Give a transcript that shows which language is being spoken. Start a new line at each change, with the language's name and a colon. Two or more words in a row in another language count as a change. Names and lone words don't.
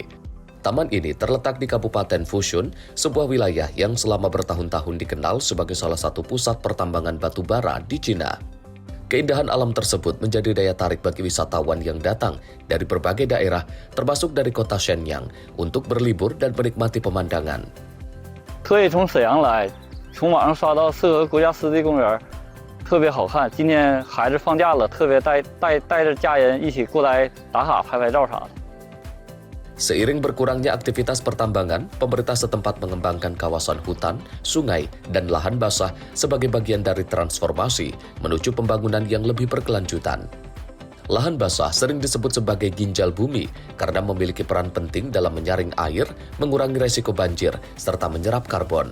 Indonesian: Taman ini terletak di Kabupaten Fushun, sebuah wilayah yang selama bertahun-tahun dikenal sebagai salah satu pusat pertambangan batu bara di Cina. Keindahan alam tersebut menjadi daya tarik bagi wisatawan yang datang dari berbagai daerah, termasuk dari kota Shenyang, untuk berlibur dan menikmati pemandangan.
Chinese: 特意从沈阳来，从网上刷到适合国家湿地公园，特别好看。今年孩子放假了，特别带着家人一起过来打卡拍照啥的。
Indonesian: Seiring berkurangnya aktivitas pertambangan, pemerintah setempat mengembangkan kawasan hutan, sungai, dan lahan basah sebagai bagian dari transformasi menuju pembangunan yang lebih berkelanjutan. Lahan basah sering disebut sebagai ginjal bumi karena memiliki peran penting dalam menyaring air, mengurangi resiko banjir, serta menyerap karbon.